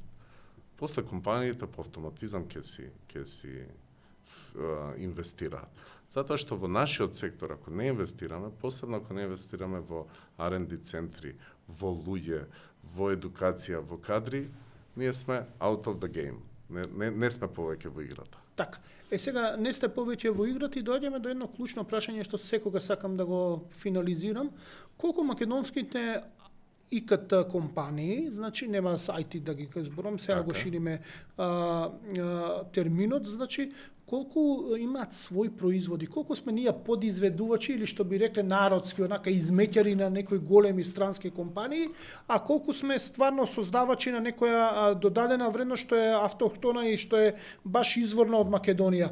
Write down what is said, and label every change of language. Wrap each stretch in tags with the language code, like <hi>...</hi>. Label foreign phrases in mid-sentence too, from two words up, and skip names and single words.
<mk>После компаниите по автоматизам ќе си инвестираат. Затоа што во нашиот сектор, ако не инвестираме, посебно ако не инвестираме во R&D центри, во луѓе, во едукација, во кадри, ние сме</mk> <en>out of the game.</en> <mk>Не сме повеќе во играта. Така. Сега не сте повеќе во играта и доаѓаме до едно клучно прашање што секога сакам да го финализирам. Колку македонските ИКТ компании, значи нема IT да ги зборам, сега го шириме терминот, значи колку имаат своји производи, колку сме ние подизведувачи или што би рекле народски, онака измеќари на некои големи странски компании, а колку сме стварно создавачи на некоја додадена вредност што е автохтона и што е баш изворна од Македонија.</mk>